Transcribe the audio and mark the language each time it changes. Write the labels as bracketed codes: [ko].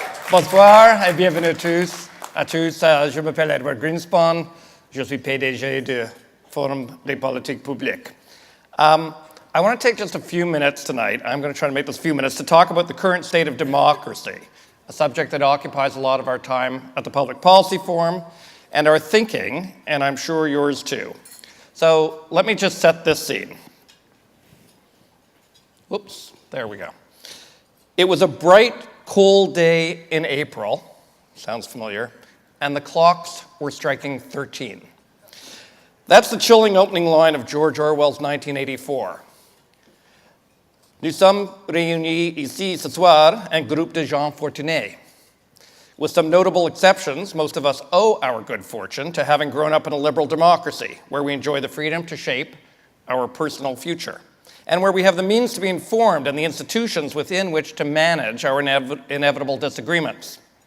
[fr] Bonsoir et bienvenue à tous. Je m'appelle Edward Greenspan. Je suis PDG du Forum des politiques publiques. [en] I want to take just a few minutes tonight. I'm going to try to make this few minutes to talk about the current state of democracy, a subject that occupies a lot of our time at the Public Policy Forum and our thinking, and I'm sure yours too. So let me just set this scene. Whoops, there we go. It was a bright, cold day in April, sounds familiar, and the clocks were striking 13. That's the chilling opening line of George Orwell's 1984. [fr] Nous sommes réunis ici ce soir, un groupe de gens fortunés. [en] With some notable exceptions, most of us owe our good fortune to having grown up in a liberal democracy, where we enjoy the freedom to shape our personal future, and where we have the means to be informed and the institutions within which to manage our inevitable disagreements.